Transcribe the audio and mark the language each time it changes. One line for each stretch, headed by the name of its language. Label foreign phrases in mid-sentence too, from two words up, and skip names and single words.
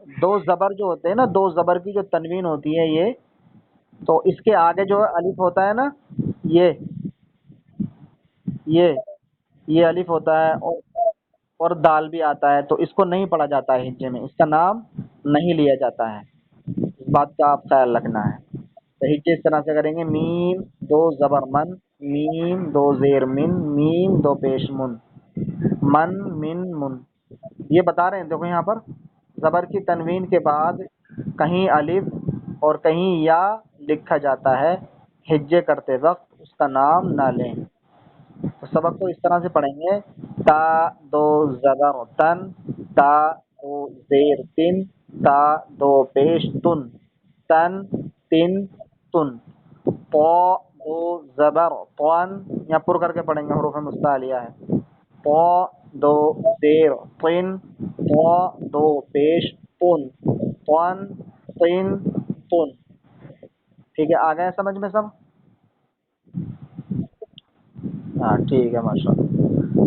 Urdu: دو زبر جو ہوتے ہیں نا، دو زبر کی جو تنوین ہوتی ہے یہ، تو اس کے آگے جو الف ہوتا ہے نا، یہ یہ یہ الف ہوتا ہے، اور دال بھی آتا ہے، تو اس کو نہیں پڑھا جاتا ہے ہجے میں، اس کا نام نہیں لیا جاتا ہے. اس بات کا آپ خیال رکھنا ہے. تو ہجے اس طرح سے کریں گے، میم دو زبر من، میم دو زیر من، میم دو پیش من، من من من. یہ بتا رہے ہیں دیکھو یہاں پر زبر کی تنوین کے بعد کہیں الف اور کہیں یا لکھا جاتا ہے، ہجے کرتے وقت اس کا نام نہ لیں. تو سبق کو اس طرح سے پڑھیں گے، تا دو زبر تن، تا دو زیر تن، تا دو پیش تن، تن تن تن. پو دو زبر پون، یا پر کر کے پڑھیں گے، حروف مستعلیہ ہے. پو دو زیر پن، پو دو پیش پن، پن تن تن. ٹھیک ہے آ گئے سمجھ میں سب؟ ہاں ٹھیک ہے
Arabic: ماشاء اللہ.